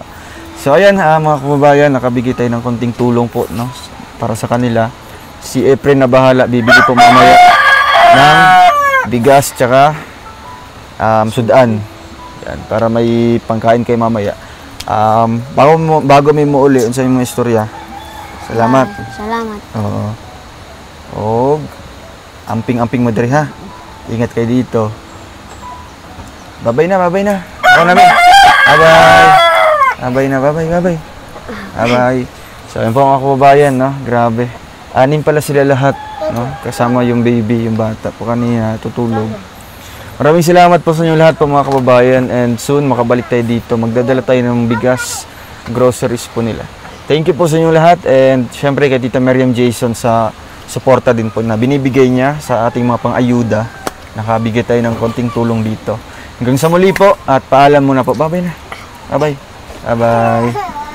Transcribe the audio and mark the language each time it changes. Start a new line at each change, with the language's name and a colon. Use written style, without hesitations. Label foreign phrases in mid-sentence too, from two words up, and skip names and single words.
Filipino: So ayan mga kababayan, nakabigay tayo ng konting tulong po, no, para sa kanila. Si Efren na bahala, bibili po mamaya ng bigas tsaka sudan. Yan, para may pangkain kay mamaya.
Cebuano: Bago may muuli unsa imong istorya. Salamat. Oo. Og amping-amping mo diri, ha.
Filipino: Ingat kayo dito. Babay na. Ako namin. Bye. So ayun po mga kababayan, no. Grabe. 6 pala sila lahat, no. Kasama yung baby, yung bata po kanina tutulog. Maraming salamat po sa inyo lahat po mga kababayan,
English: and soon
Filipino: makabalik tayo dito. Magdadala tayo ng bigas, groceries po nila.
English: Thank you
Filipino: po sa inyo lahat, and syempre kay Tita Miriam Jason sa suporta din po na binibigay niya sa ating mga pang-ayuda. Nakabigay tayo ng konting tulong dito. Hanggang sa muli po at paalam muna po. Bye-bye na. Bye-bye.